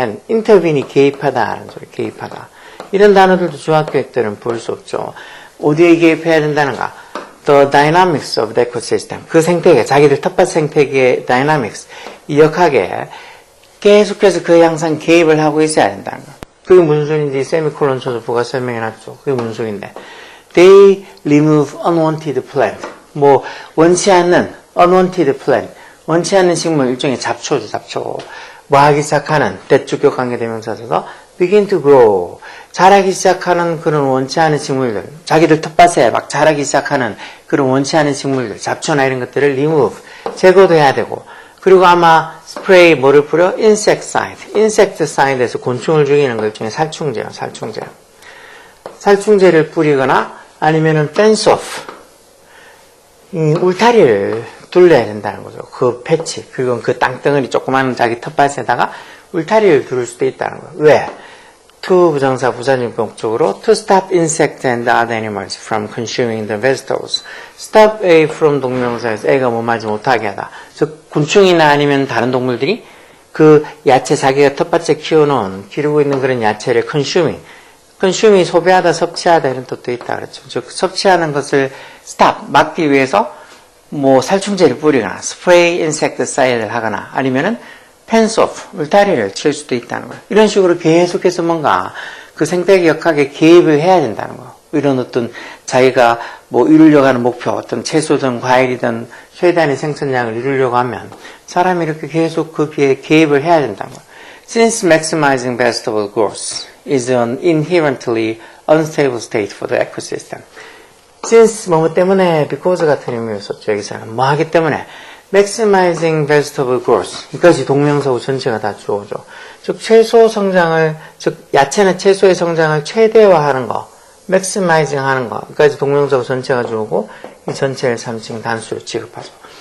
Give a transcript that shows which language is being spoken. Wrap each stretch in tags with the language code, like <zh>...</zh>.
<ko>intervene이 개입하다라는 소리, 개입하다. 이런 단어들도 중학교학들은 볼 수 없죠. 어디에 개입해야 된다는가?</ko> <en>The dynamics of the ecosystem.</en> <ko>그 생태계, 자기들 텃밭 생태계의 dynamics, 이 역학에 계속해서 그에 항상 개입을 하고 있어야 된다는 거. 그게 무슨 소리인지 세미콜론 쳐서 부가 설명해놨죠. 그게 무슨 소리인데.</ko> <en>They remove unwanted plant.</en> <ko>뭐 원치 않는</ko> <en>unwanted plant.</en> <ko>원치 않는 식물, 일종의 잡초죠, 잡초. 뭐 하기 시작하는, 대주격 관계대명사에서</ko> <en>begin to grow.</en> <ko>자라기 시작하는 그런 원치 않은 식물들, 자기들 텃밭에 막 자라기 시작하는 그런 원치 않은 식물들, 잡초나 이런 것들을 remove, 제거도 해야 되고, 그리고 아마 스프레이 뭐를 뿌려?</ko> <en>insecticide.</en> <ko>insecticide에서 곤충을 죽이는 것 중에 살충제요, 살충제. 살충제를 뿌리거나 아니면은</ko> <en>fence off.</en> <ko>울타리를 둘러야 된다는 거죠. 그 패치, 그건 그 땅덩어리 조그마한 자기 텃밭에다가 울타리를 두를 수도 있다는 거예요. 왜?</ko> <en>to</en> <ko>부정사 부사적 목적으로</ko> <en>to stop insects and other animals from consuming the vegetables. stop A from</en> <ko>동명사에서 A가 뭐 하지 못하게 하다. 즉 곤충이나 아니면 다른 동물들이 그 야채 자기가 텃밭에 키워놓은 기르고 있는 그런 야채를 consuming 소비하다 섭취하다 이런 뜻도 있다 그랬죠. 즉 섭취하는 것을 stop 막기 위해서 뭐 살충제를 뿌리거나 스프레이 인섹트사이드를 하거나 아니면은 펜스 오프, 울타리를 칠 수도 있다는 거예요. 이런 식으로 계속해서 뭔가 그 생태계 역학에 개입을 해야 된다는 거예요. 이런 어떤 자기가 뭐 이루려고 하는 목표, 어떤 채소든 과일이든 최대한의 생산량을 이루려고 하면 사람이 이렇게 계속 거기에 개입을 해야 된다는 거예요.</ko> <en>Since maximizing vegetable growth is an inherently unstable state for the ecosystem.</en> <ko>Since 뭐뭐 때문에 because 같은 의미를 썼죠. 여기서는 뭐 하기 때문에</ko> <en>maximizing vegetable growth</en> <ko>이까지 동명사구 전체가 다 주어죠. 즉 채소 성장을 즉 야채나 채소의 성장을 최대화하는 거 maximizing 하는 거 여기까지 동명사구 전체가 주어고 이 전체를 3층 단수로 취급하죠.</ko>